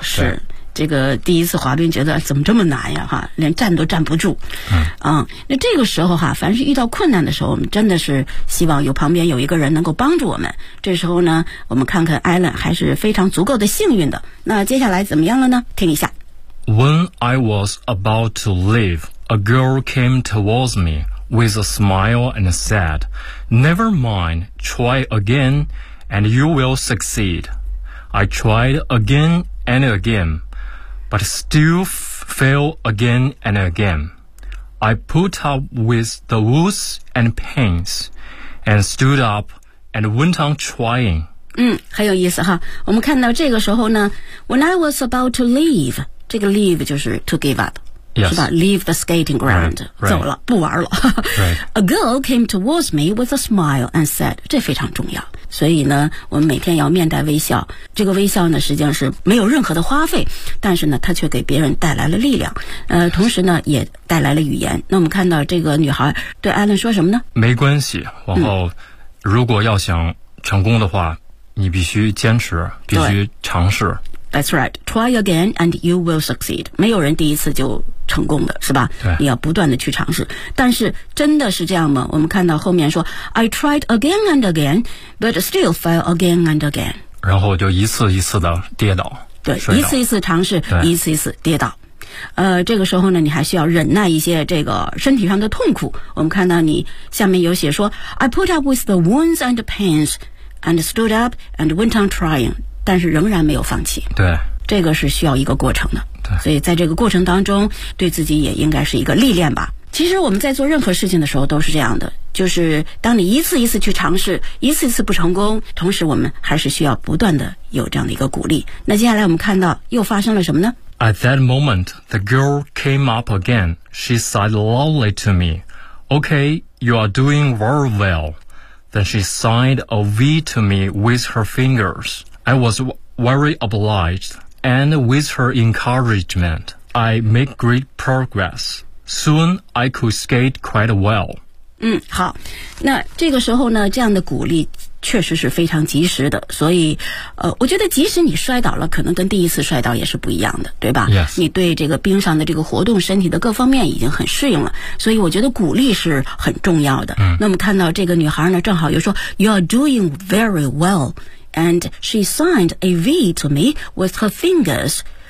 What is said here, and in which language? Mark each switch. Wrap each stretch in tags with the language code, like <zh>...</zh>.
<zh>是这个第一次滑冰觉得怎么这么难呀哈连站都站不住那这个时候哈凡是遇到困难的时候我们真的是希望有旁边有一个人能够帮助我们这时候呢我们看看 Alan 还是非常足够的幸运的那接下来怎么样了呢听一下</zh> <en>When I was about to leave, a girl came towards me with a smile and said, Never mind, try again, and you will succeed. I tried again and again, but still fail again and again. I put up with the wounds and pains, and stood up and went on trying.</en> <zh>很有意思哈。我们看到这个时候呢</zh> <en>When I was about to leave,</en> <zh>这个 leave 就是</zh> <en>to give up、 yes. 是吧 leave the skating ground right, right.</en> <zh>走了不玩了</zh> <en>、right. A girl came towards me with a smile and said</en> <zh>这非常重要所以呢我们每天要面带微笑，这个微笑呢实际上是没有任何的花费，但是呢它却给别人带来了力量，同时呢也带来了语言。那我们看到这个女孩对艾伦说什么呢？没关系，往后如果要想成功的话，你必须坚持，必须尝试。</zh> <en>That's right. Try again and you will succeed.</en> <zh>没有人第一次就成功的，是吧？对。你要不断的去尝试。但是真的是这样吗？我们看到后面说</zh> <en>I tried again and again, but still fail again and again.</en> <zh>然后就一次一次的跌倒。对，一次一次尝试，一次一次跌倒。这个时候呢你还需要忍耐一些这个身体上的痛苦。我们看到你下面有写说</zh> <en>I put up with the wounds and pains and stood up and went on trying.</en> <zh>但是仍然没有放弃，对，这个是需要一个过程的，对，所以在这个过程当中对自己也应该是一个历练吧。其实我们在做任何事情的时候都是这样的，就是当你一次一次去尝试，一次一次不成功，同时我们还是需要不断的有这样的一个鼓励。那接下来我们看到又发生了什么呢？</zh> <en>At that moment, the girl came up again. She said loudly to me, Okay, you are doing very well. Then she signed a V to me with her fingersI was very obliged, and with her encouragement, I made great progress. Soon, I could skate quite well.</en> <zh>嗯，好，那这个时候呢，这样的鼓励确实是非常及时的。所以，我觉得即使你摔倒了，可能跟第一次摔倒也是不一样的，对吧？</zh> <en>Yes.</en> <zh>你对这个冰上的这个活动，身体的各方面已经很适应了。所以我觉得鼓励是很重要的。嗯。那么看到这个女孩呢，正好又说 ,</zh> <en>You are doing very well. And she signed a V to me with her fingers.</en>